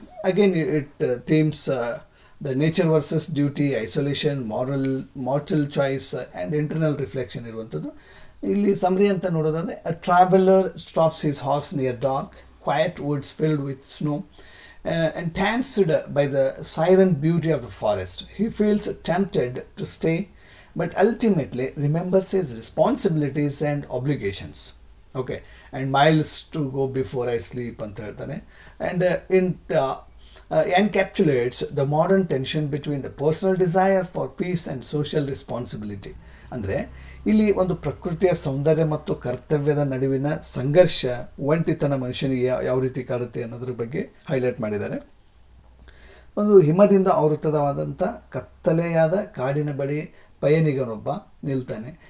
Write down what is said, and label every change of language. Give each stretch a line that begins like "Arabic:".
English: Again it themes the nature versus duty, isolation, mortal choice and internal reflection ಇರುವಂಥದ್ದು. ಇಲ್ಲಿ summary
Kannada: ಅಂತ ನೋಡೋದಾದರೆ,
English: A traveller stops his horse near dark quiet woods filled with snow entranced by the siren beauty of the forest. He feels tempted to stay, but ultimately remembers his responsibilities and obligations. Okay, and miles to go before I sleep
Kannada: anta ಹೇಳ್ತಾನೆ.
English: And it encapsulates the modern tension between the personal desire for peace and social responsibility.
Kannada: ಅಂದರೆ ಇಲ್ಲಿ ಒಂದು ಪ್ರಕೃತಿಯ ಸೌಂದರ್ಯ ಮತ್ತು ಕರ್ತವ್ಯದ ನಡುವಿನ ಸಂಘರ್ಷ, ಒಂಟಿತನ ಮನುಷ್ಯನಿಗೆ ಯಾವ ರೀತಿ ಕಾಡುತ್ತೆ ಅನ್ನೋದ್ರ ಬಗ್ಗೆ ಹೈಲೈಟ್ ಮಾಡಿದ್ದಾರೆ. ಒಂದು ಹಿಮದಿಂದ ಆವೃತವಾದಂಥ ಕತ್ತಲೆಯಾದ ಕಾಡಿನ ಬಳಿ ಪಯಣಿಗನೊಬ್ಬ ನಿಲ್ತಾನೆ.